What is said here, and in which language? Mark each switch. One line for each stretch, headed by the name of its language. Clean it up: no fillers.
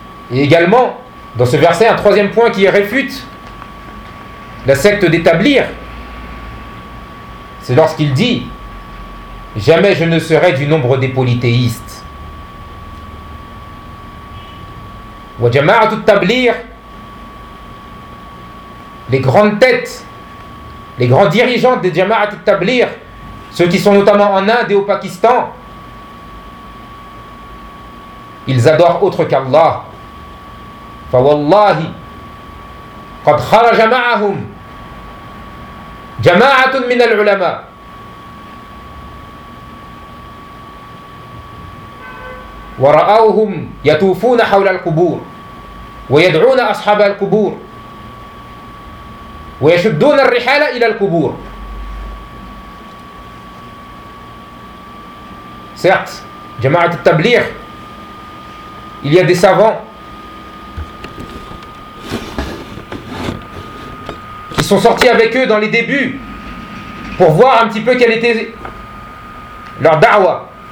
French: Et également, dans ce verset, un troisième point qui réfute la secte d'établir, c'est lorsqu'il dit « Jamais je ne serai du nombre des polythéistes. » Wa jama'atu tablir, les grandes têtes, les grands dirigeants des jama'atu tablir, ceux qui sont notamment en Inde et au Pakistan, ils adorent autre qu'Allah.
Arabic: فوالله قد خرج معهم جماعة من العلماء. ورأوهم يطوفون حول القبور ويدعون أصحاب القبور ويشدون الرحال إلى القبور.
French: Certes, جماعة التبليغ, il y a des savants sont sortis avec eux dans les débuts pour voir un petit peu quelle était leur da'wa.